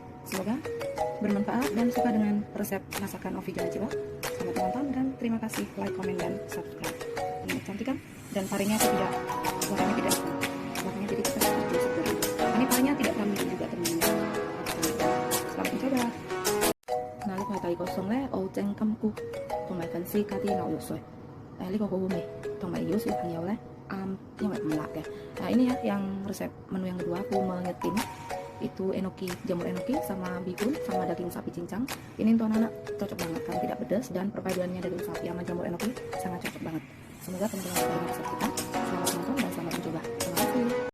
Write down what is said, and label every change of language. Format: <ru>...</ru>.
<id>Semoga bermanfaat dan suka dengan resep masakan Novi Jona Cilo. Selamat menonton dan terima kasih, like, komen, dan subscribe. Ini cantik kan? Dan parenya aku tidak, warnanya tidak, warnanya jadi kita seperti ini, parenya tidak terlalu juga teman-teman. Selamat mencoba. Nah, ini</id> <yue>係第二個餸咧，澳蒸金菇同埋粉絲加啲牛肉碎。呢個好好味，同埋如果小朋友咧因為唔辣嘅。</yue> <id>Ini ya yang resep menu yang kedua, aku menyetim itu enoki, jamur enoki sama bihun sama daging sapi cincang. Ini untuk anak-anak cocok banget kan, tidak pedas, dan perpaduannya daging sapi sama jamur enoki sangat cocok banget. Semoga teman-teman suka dengan resep kita. Selamat menonton dan selamat mencoba. Terima kasih.</id>